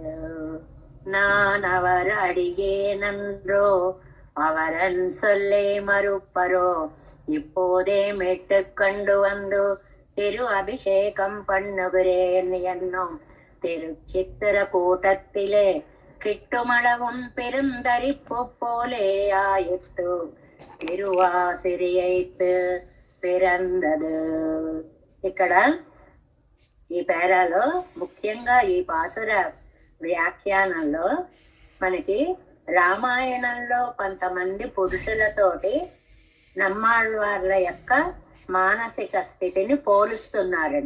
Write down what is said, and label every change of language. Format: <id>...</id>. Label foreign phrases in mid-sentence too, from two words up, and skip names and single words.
<ta>நான் அவர் அடியே நன்றோ அவரன் சொல்லே மறுப்பரோ இப்போதே மீட்டு கொண்டு வந்து திரு அபிஷேகம் பண்ணுகிறேன் என்னும் திருச்சித்திர கூட்டத்திலே கிட்டுமளவும் பெருந்தரிப்பு போலே ஆயித்து திருவாசிரியைத் பிறந்தது.</ta> <te>ఇక్కడ ఈ పేరాలో ముఖ్యంగా ఈ పాసుర వ్యాఖ్యానంలో మనకి రామాయణంలో కొంతమంది పురుషులతోటి నమ్మాళ్వార్ల యొక్క మానసిక స్థితిని పోలుస్తున్నారండి.</te>